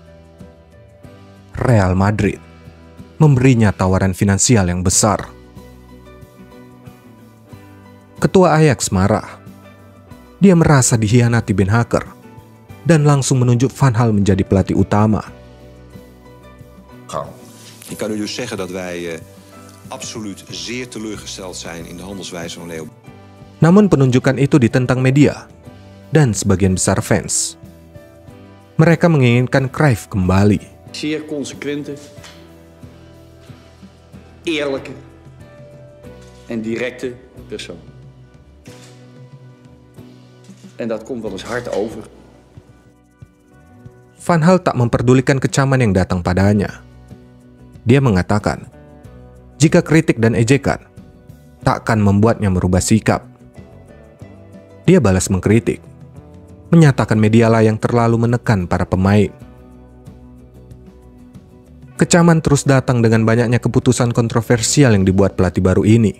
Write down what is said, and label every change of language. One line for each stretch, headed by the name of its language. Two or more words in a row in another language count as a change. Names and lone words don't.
Indonesian: Real Madrid memberinya tawaran finansial yang besar. Ketua Ajax marah. Dia merasa dikhianati Beenhakker dan langsung menunjuk Van Gaal menjadi pelatih utama.
Dutch: Ik kan u dus zeggen dat wij absoluut zeer teleurgesteld zijn in de handelswijze van Leo.
Indonesian: Namun penunjukan itu ditentang media dan sebagian besar fans. Mereka menginginkan Cruyff kembali.
Dutch: Zeer consequente, eerlijke en directe persoon. En dat komt wel eens hard over.
Indonesian: Van Gaal tak memperdulikan kecaman yang datang padanya. Dia mengatakan, jika kritik dan ejekan takkan membuatnya merubah sikap. Dia balas mengkritik, menyatakan medialah yang terlalu menekan para pemain. Kecaman terus datang dengan banyaknya keputusan kontroversial yang dibuat pelatih baru ini.